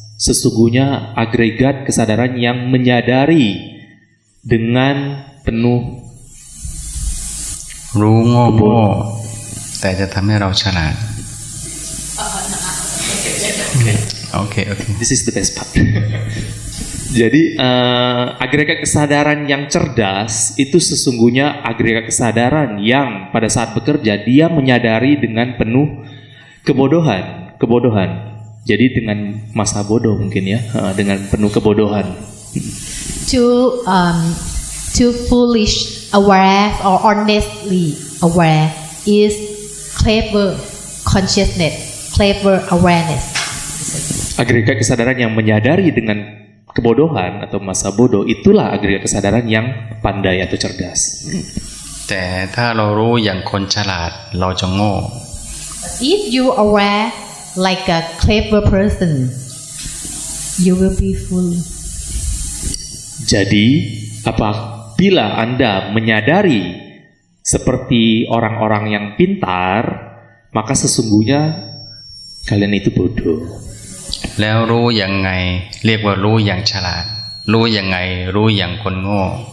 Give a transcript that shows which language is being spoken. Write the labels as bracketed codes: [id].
[id] sesungguhnya agregat kesadaran yang menyadari dengan penuh [th] รู้โง่โง่แต่จะทำให้เราฉลาดโอเค [en] This is the best part. [id] Jadi agregat kesadaran yang cerdas itu sesungguhnya agregat kesadaran yang pada saat bekerja dia menyadari dengan penuh kebodohan. Jadi dengan masa bodoh mungkin ya, dengan penuh kebodohan. [en] Too foolish aware or honestly aware is clever consciousness, clever awareness. [id] Agregat kesadaran yang menyadari dengan kebodohan atau masa bodoh itulah agregat kesadaran yang pandai atau cerdas. [th] แต่ถ้าเรารู้อย่างคนฉลาดเราจะโง่ [en] If you aware like a clever person, you will be fool. [id] Jadi apabila Anda menyadari seperti orang-orang yang pintar, maka sesungguhnya kalian itu bodoh. [th] แล้วรู้ยังไงเรียกว่ารู้อย่างฉลาดรู้ยังไงรู้อย่างคนโง่